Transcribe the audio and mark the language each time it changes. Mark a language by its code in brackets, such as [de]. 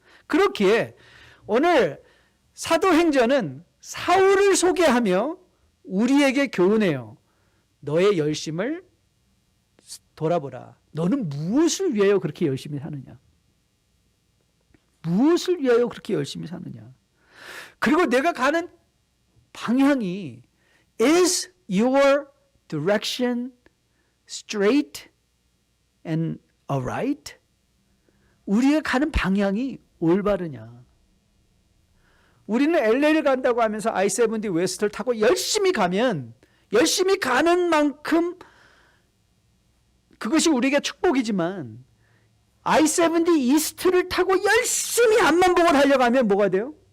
[ko] 그렇기에 오늘 사도행전은 사울을 소개하며 우리에게 교훈해요. 너의 열심을 돌아보라. 너는 무엇을 위하여 그렇게 열심히 사느냐? 무엇을 위하여 그렇게 열심히 사느냐? 그리고 내가 가는 방향이 [en] is your direction straight and alright? [ko] 우리가 가는 방향이 올바르냐? 우리는 LA를 간다고 하면서 I-70 웨스트를 타고 열심히 가면 열심히 가는 만큼 그것이 우리에게 축복이지만 I-70 이스트를 타고 열심히 앞만 보고 달려가면 뭐가 돼요?